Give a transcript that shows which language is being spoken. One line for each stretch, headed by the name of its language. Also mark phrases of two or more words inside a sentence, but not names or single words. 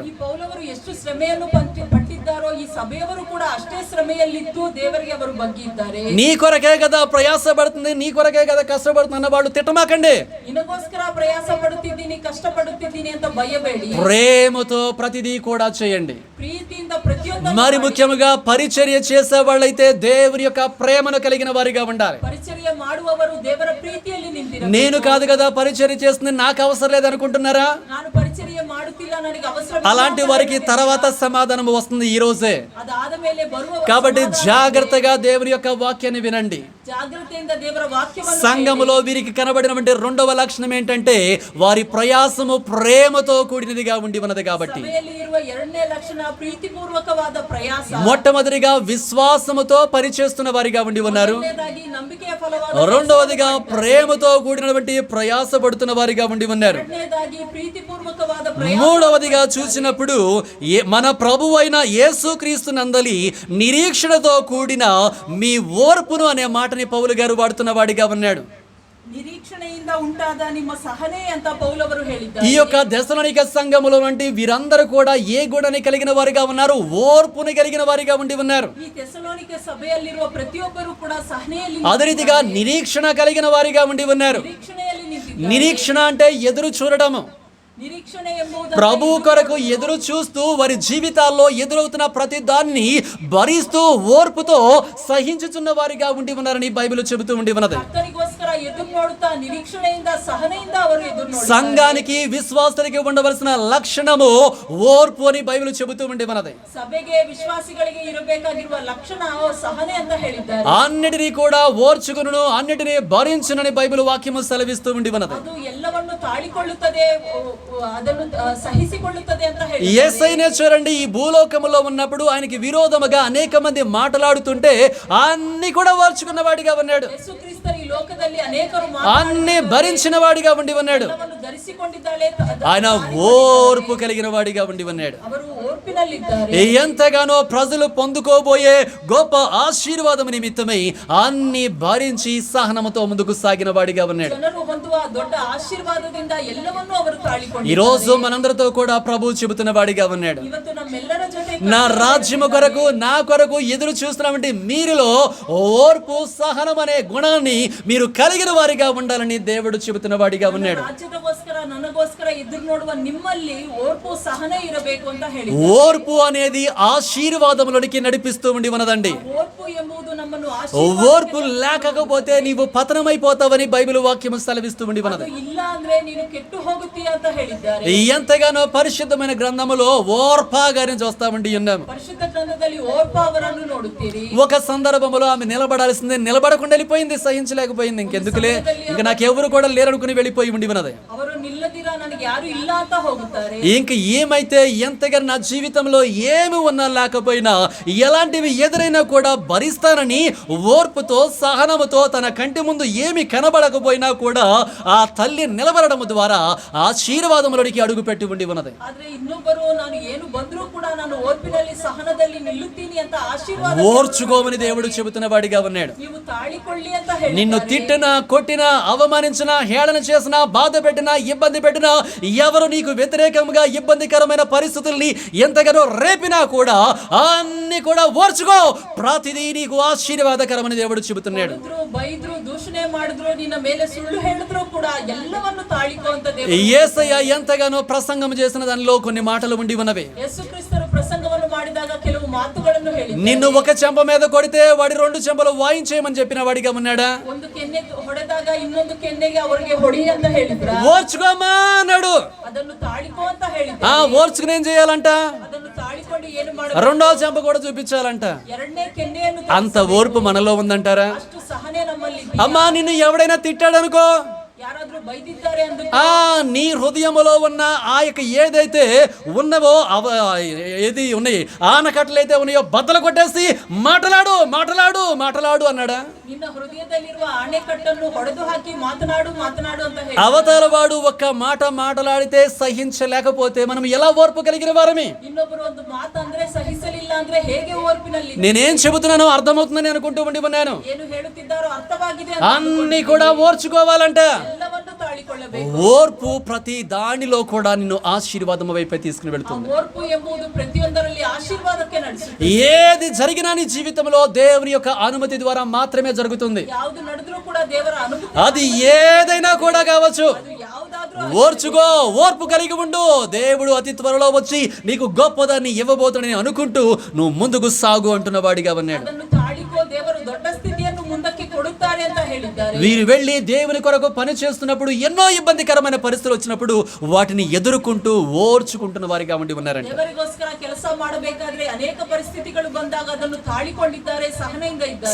Kannada: ಈ ಪೌಲವರು ಎಷ್ಟು ಶ್ರಮೆಯನ್ನು ಪಟ್ಟಿದ್ದಾರೋ ಈ ಸಭೆಯವರು ಕೂಡ ಅಷ್ಟೇ ಶ್ರಮೆಯಲ್ಲಿದ್ದು ದೇವರಿಗೆ ಅವರು ಬಗ್ಗಿದ್ದಾರೆ.
Telugu: నీ కొరకే కదా ప్రయాస పడుతుంది, నీ కొరకే కదా కష్టపడుతున్న వాళ్ళు తిట్టమాకండి.
Kannada: ನಿನಗೋಸ್ಕರ ಪ್ರಯಾಸ ಪಡುತ್ತಿದ್ದೀನಿ, ಕಷ್ಟಪಡುತ್ತಿದ್ದೀನಿ ಅಂತ ಭಯಬೇಡಿ.
Telugu: ప్రేమతో ప్రతిదీ కూడా చేయండి.
Kannada: ಪ್ರೀತಿಯಿಂದ ಪ್ರತಿಯೊಂದು,
Telugu: మరి ముఖ్యముగా పరిచర్య చేసే వాళ్ళైతే దేవుని యొక్క ప్రేమను కలిగిన వారిగా ఉండాలి.
Kannada: ಪರಿಚರ್ಯ ಮಾಡುವವರು ದೇವರ ಪ್ರೀತಿಯಲ್ಲಿ ನಿಂತಿರಬೇಕು.
Telugu: నేను కాదు కదా పరిచర్య చేస్తుంది, నాకు అవసరం లేదు అనుకుంటున్నారా?
Kannada: ನಾನು ಪರಿಚರ್ಯ ಮಾಡುತ್ತಿಲ್ಲ, ನನಗೆ ಅವಸರ,
Telugu: అలాంటి వారికి తర్వాత సమాధానం వస్తుంది ఈ రోజే.
Kannada: ಅದಾದ ಮೇಲೆ ಬರುವ,
Telugu: కాబట్టి జాగ్రత్తగా దేవుని యొక్క వాక్యాన్ని వినండి.
Kannada: ಜಾಗ್ರತೆಯಿಂದ ದೇವರ ವಾಕ್ಯವನ್ನು
Telugu: సంఘములో వీరికి కనబడినటువంటి రెండవ లక్షణం ఏంటంటే వారి ప్రయాసము ప్రేమతో కూడినదిగా ఉండి ఉన్నది. కాబట్టి
Kannada: ಸಭೆಯಲ್ಲಿ ಇರುವ ಎರಡನೇ ಲಕ್ಷಣ ಪ್ರೀತಿಪೂರ್ವಕವಾದ ಪ್ರಯಾಸ.
Telugu: మొట్టమొదటిగా విశ్వాసముతో పనిచేస్తున్న వారిగా ఉండి ఉన్నారు.
Kannada: ಎರಡನೇದಾಗಿ ನಂಬಿಕೆಯ ಫಲವಾದ,
Telugu: రెండవదిగా ప్రేమతో కూడినటువంటి ప్రయాస పడుతున్న వారిగా ఉండి ఉన్నారు.
Kannada: ಎರಡನೇದಾಗಿ ಪ್ರೀತಿಪೂರ್ವಕವಾದ ಪ್ರಯಾಸ.
Telugu: మూడవదిగా చూసినప్పుడు మన ప్రభువు అయిన యేసుక్రీస్తు నందలి నిరీక్షణతో కూడిన మీ ఓర్పును అనే మాటని పౌలు గారు వాడుతున్న వాడిగా ఉన్నాడు.
Kannada: నిరీక్షణೆಯಿಂದ ಉಂಟಾದ ನಿಮ್ಮ ಸಹನೆ ಅಂತ ಪೌಲವರು ಹೇಳಿದ್ದಾರೆ.
Telugu: ఈ యొక్క దెసలోనిక సంఘములో వంటి వీరందరూ కూడా ఏ గుణాన్ని కలిగిన వారిగా ఉన్నారు? ఓర్పుని కలిగిన వారిగా ఉండి ఉన్నారు.
Kannada: ಈ ಥೆಸಲೋನಿಕೆ ಸಭೆಯಲ್ಲಿರುವ ಪ್ರತಿಯೊಬ್ಬರು ಕೂಡ ಸಹನೆಯಲ್ಲಿ,
Telugu: అదే రీతిగా నిరీక్షణ కలిగిన వారిగా ఉండి ఉన్నారు.
Kannada: ನಿರೀಕ್ಷಣೆಯಲ್ಲಿ ನಿಂತಿದ್ದಾರೆ.
Telugu: నిరీక్షణ అంటే ఎదురు చూడడము.
Kannada: నిరీక్షಣೆ ಎಂಬುದು
Telugu: ప్రభు కొరకు ఎదురు చూస్తూ వారి జీవితాల్లో ఎదురవుతున్న ప్రతి దాన్ని భరిస్తూ ఓర్పుతో సహించుచున్న వారిగా ఉండి ఉన్నారని బైబిల్ చెబుతూ ఉండి ఉన్నది.
Kannada: ಕರ್ತನಿಗೋಸ್ಕರ ಎದುರು ನೋಡುತ್ತಾ ನಿರೀಕ್ಷಣೆಯಿಂದ ಸಹನೆಯಿಂದ ಅವರು ಎದುರು ನೋಡುತ್ತಾರೆ.
Telugu: సంఘానికి విశ్వాసులకి ఉండవలసిన లక్షణము ఓర్పు అని బైబిల్ చెబుతూ ఉండి ఉన్నది.
Kannada: ಸಭೆಗೆ ವಿಶ್ವಾಸಿಗಳಿಗೆ ಇರಬೇಕಾಗಿರುವ ಲಕ್ಷಣ ಸಹನೆ ಅಂತ ಹೇಳಿದ್ದಾರೆ.
Telugu: అన్నిటినీ కూడా ఓర్చుకును, అన్నిటినీ భరించునని బైబిల్ వాక్యము సెలవిస్తూ ఉండి ఉన్నది.
Kannada: ಅದು ಎಲ್ಲವನ್ನು ತಾಳಿಕೊಳ್ಳುತ್ತದೆ, ಅದನ್ನು ಸಹಿಸಿಕೊಳ್ಳುತ್ತದೆ ಅಂತ ಹೇಳಿ.
Telugu: యేసయ్యనే చూడండి, ఈ భూలోకములో ఉన్నప్పుడు ఆయనకి విరోధముగా అనేక మంది మాట్లాడుతుంటే అన్ని కూడా ఓర్చుకున్న వాడిగా ఉన్నాడు.
Kannada: ಯೇಸು ಕ್ರಿಸ್ತರು ಈ ಲೋಕ ಲೋಕದಲ್ಲಿ ಅನೇಕರು
Telugu: అన్ని భరించిన వాడిగా ఉండి ఉన్నాడు.
Kannada: ಎಲ್ಲವನ್ನು ಧರಿಸಿಕೊಂಡಿದ್ದಾಳೆ,
Telugu: ఆయన ఓర్పు కలిగిన వాడిగా ఉండి ఉన్నాడు.
Kannada: ಅವರು ಓರ್ಪಿನಲ್ಲಿದ್ದಾರೆ.
Telugu: ఎంతగానో ప్రజలు పొందుకోబోయే గొప్ప ఆశీర్వాదం నిమిత్తమై అన్ని భరించి సహనముతో ముందుకు సాగిన వాడిగా ఉన్నాడు.
Kannada: ಜನರು ಹೊಂದುವ ದೊಡ್ಡ ಆಶೀರ್ವಾದದಿಂದ ಎಲ್ಲವನ್ನೂ ಅವರು
Telugu: ఈ
Kannada: ತಾಳಿಕೊಂಡಿದ್ದಾರೆ.
Telugu: రోజు మనందరితో కూడా ప్రభు చెబుతున్న వాడిగా ఉన్నాడు.
Kannada: ಇವತ್ತು ನಮ್ಮೆಲ್ಲರ ಜೊತೆ
Telugu: నా రాజ్యము కొరకు నా కొరకు ఎదురు చూస్తున్నటువంటి మీరులో ఓర్పు సహనం అనే గుణాన్ని మీరు కలిగిన వారిగా ఉండాలని దేవుడు చెబుతున్న వాడిగా ఉన్నాడు.
Kannada: ರಾಜ್ಯದಗೋಸ್ಕರ ನನಗೋಸ್ಕರ ಎದುರು ನೋಡುವ ನಿಮ್ಮಲ್ಲಿ ಓರ್ಪು ಸಹನೆ ಇರಬೇಕು ಅಂತ ಹೇಳಿ.
Telugu: ఓర్పు అనేది ఆశీర్వాదములోనికి నడిపిస్తూ ఉండి ఉన్నదండి.
Kannada: ಓರ್ಪು ಎಂಬುದು ನಮ್ಮನ್ನು
Telugu: ఓర్పు లేకపోతే నీవు పతనమైపోతావని బైబిల్ వాక్యము సెలవిస్తూ ఉండి ఉన్నది.
Kannada: ಇಲ್ಲ ಅಂದ್ರೆ ನೀನು ಕೆಟ್ಟು ಹೋಗುತ್ತೀಯ ಅಂತ ಹೇಳಿದ್ದಾರೆ.
Telugu: ఎంతగానో పరిశుద్ధమైన గ్రంథములో ఓర్పా గారిని చూస్తా ఉండి ఉన్నాము.
Kannada: ಪರಿಶುದ್ಧ ಗ್ರಂಥದಲ್ಲಿ ಓರ್ಪ ಅವರನ್ನು ನೋಡುತ್ತೀರಿ.
Telugu: ఒక సందర్భంలో ఆమె నిలబడాల్సిందే, నిలబడకుండా వెళ్ళిపోయింది, సహించలేకపోయింది. ఇంకెందుకులే, ఇంకా నాకెవరు కూడా లేరనుకుని వెళ్ళిపోయి ఉండి ఉన్నది.
Kannada: ಅವರು ನಿಲ್ಲದಿರ ನನಗೆ ಯಾರು ಇಲ್ಲ ಅಂತ ಹೋಗುತ್ತಾರೆ.
Telugu: ఇంక ఏమైతే ఎంతగా నా జీవితంలో ఏమి ఉన్నా లేకపోయినా ఎలాంటివి ఎదురైనా కూడా భరిస్తానని ఓర్పుతో సహనముతో తన కంటి ముందు ఏమి కనబడకపోయినా కూడా ఆ తల్లి నిలబడడం ద్వారా ఆశీర్వాదములోనికి అడుగు పెట్టి ఉండి ఉన్నది.
Kannada: ಆದ್ರೆ ಇನ್ನೊಬ್ಬರು ನಾನು ಏನು ಬಂದರೂ ಕೂಡ ನಾನು ಓರ್ಪಿನಲ್ಲಿ ಸಹನದಲ್ಲಿ ನಿಲ್ಲುತ್ತೀನಿ ಅಂತ ಆಶೀರ್ವಾದ
Telugu: ఓర్చుకోమని దేవుడు చెబుతున్న వాడిగా ఉన్నాడు.
Kannada: ನೀವು ತಾಳಿಕೊಳ್ಳಿ ಅಂತ ಹೇಳಿ.
Telugu: నిన్ను తిట్టినా కొట్టినా అవమానించినా హేళన చేసినా బాధ పెట్టినా ఇబ్బంది పెట్టినా ఎవరు నీకు వ్యతిరేకంగా ఇబ్బందికరమైన పరిస్థితుల్ని ఎంతగానో రేపినా కూడా అన్ని కూడా ఓర్చుకో, ప్రతిదీ నీకు ఆశీర్వాదకరమని దేవుడు చెబుతున్నాడు.
Kannada: ಬೈದ್ರು ದೂಷಣೆ ಮಾಡಿದ್ರು ನಿನ್ನ ಮೇಲೆ ಸುಳ್ಳು ಹೇಳಿದ್ರು ಕೂಡ ಎಲ್ಲವನ್ನು ತಾಳಿಕೋ ಅಂತ
Telugu: యేసయ్య ఎంతగానో ప్రసంగం చేసిన దానిలో కొన్ని మాటలు ఉండి ఉన్నవి.
Kannada: ಯೇಸು ಕ್ರಿಸ್ತರು ಪ್ರಸಂಗವನ್ನು ಮಾಡಿದಾಗ ಕೆಲವು ಮಾತುಗಳನ್ನು ಹೇಳಿದ್ದಾರೆ.
Telugu: నిన్ను ఒక చెంప మీద కొడితే వాడి రెండు చెంపలు వాయించేయమని చెప్పిన వాడిగా ఉన్నాడా?
Kannada: ಒಂದು ಕೆನ್ನೆ ಹೊಡೆದಾಗ ಇನ್ನೊಂದು ಕೆನ್ನೆಗೆ ಅವರಿಗೆ ಹೊಡಿ ಅಂತ ಹೇಳಿದ್ರ?
Telugu: ఓర్చుకోమా అన్నాడు.
Kannada: ಅದನ್ನು ತಾಳಿಕೋ ಅಂತ ಹೇಳಿದ್ರು.
Telugu: ఓర్చుకుని ఏం చేయాలంట?
Kannada: ಅದನ್ನು ತಾಳಿಕೊಂಡು ಏನು ಮಾಡಬೇಕು?
Telugu: రెండో చెంప కూడా చూపించాలంట.
Kannada: ಎರಡನೇ ಕೆನ್ನೆಯನ್ನು
Telugu: అంత ఓర్పు మనలో ఉందంటారా?
Kannada: ಅಷ್ಟು ಸಹನೆ ನಮ್ಮಲ್ಲಿ ಇದೆ.
Telugu: అమ్మా నిన్ను ఎవడైనా తిట్టాడనుకో,
Kannada: ಯಾರಾದ್ರೂ ಬೈದಿದ್ದಾರೆ ಅಂದು
Telugu: నీ హృదయములో ఉన్న ఆ యొక్క ఏదైతే ఉన్నవో ఏది ఉన్నాయి ఆనకట్టలైతే ఉన్నాయో బద్దలు కొట్టేసి మాట్లాడు మాట్లాడు మాట్లాడు అన్నాడా?
Kannada: ನಿನ್ನ ಹೃದಯದಲ್ಲಿರುವ ಆಣೆಕಟ್ಟನ್ನು ಹೊಡೆದು ಹಾಕಿ ಮಾತನಾಡು ಮಾತನಾಡು ಅಂತ ಹೇಳಿ.
Telugu: అవతల వాడు ఒక్క మాట మాట్లాడితే సహించలేకపోతే మనం ఎలా ఓర్పు కలిగిన వారమే?
Kannada: ಇನ್ನೊಬ್ಬರು ಒಂದು ಮಾತಂದ್ರೆ ಸಹಿಸಲಿಲ್ಲ ಅಂದ್ರೆ ಹೇಗೆ ಓರ್ಪಿನಲ್ಲಿ?
Telugu: నేనేం చెబుతున్నానో అర్థమవుతుందని అనుకుంటూ ఉండి ఉన్నాను.
Kannada: ಏನು ಹೇಳುತ್ತಿದ್ದಾರೋ ಅರ್ಥವಾಗಿದೆ
Telugu: అన్ని కూడా ఓర్చుకోవాలంట.
Kannada: ಎಲ್ಲವನ್ನು ತಾಳಿಕೊಳ್ಳಬೇಕು.
Telugu: ఓర్పు ప్రతి దానిలో కూడా నిన్ను ఆశీర్వాదం వైపే తీసుకుని వెళ్తుంది.
Kannada: ಓರ್ಪು ಎಂಬುದು ಪ್ರತಿಯೊಂದರಲ್ಲಿ ಆಶೀರ್ವಾದಕ್ಕೆ ನಡೆಸುತ್ತೆ.
Telugu: ఏది జరిగినా నీ జీవితంలో దేవుని యొక్క అనుమతి ద్వారా మాత్రమే జరుగుతుంది.
Kannada: ಯಾವುದು ನಡೆದ್ರೂ ಕೂಡ ದೇವರ ಅನುಮತಿ.
Telugu: అది ఏదైనా కూడా కావచ్చు.
Kannada: ಅದು ಯಾವುದಾದ್ರೂ
Telugu: ఓర్చుకో, ఓర్పు కలిగి ఉండు. దేవుడు అతి త్వరలో వచ్చి నీకు గొప్పదాన్ని ఇవ్వబోతుని అనుకుంటూ నువ్వు ముందుకు సాగు అంటున్న వాడిగా ఉన్నాడు.
Kannada: ಅದನ್ನು ತಾಳಿಕೋ, ದೇವರು ದೊಡ್ಡ ಸ್ಥಿತಿಯನ್ನು ಮುಂದಕ್ಕೆ ಕೊಡುತ್ತಾರೆ ಅಂತ ಹೇಳಿದ್ದಾರೆ.
Telugu: వీరు వెళ్ళి దేవుని కొరకు పని చేస్తున్నప్పుడు ఎన్నో ఇబ్బందికరమైన పరిస్థితులు వచ్చినప్పుడు వాటిని ఎదుర్కొంటూ ఓర్చుకుంటున్న వారిగా ఉండి ఉన్నారంట.
Kannada: ದೇವರಿಗೋಸ್ಕರ ಕೆಲಸ ಮಾಡಬೇಕಾದ್ರೆ ಅನೇಕ ಪರಿಸ್ಥಿತಿಗಳು ಬಂದಾಗ ಅದನ್ನು ತಾಳಿಕೊಂಡಿದ್ದಾರೆ, ಸಹನೆಯಿಂದ ಇದ್ದಾರೆ.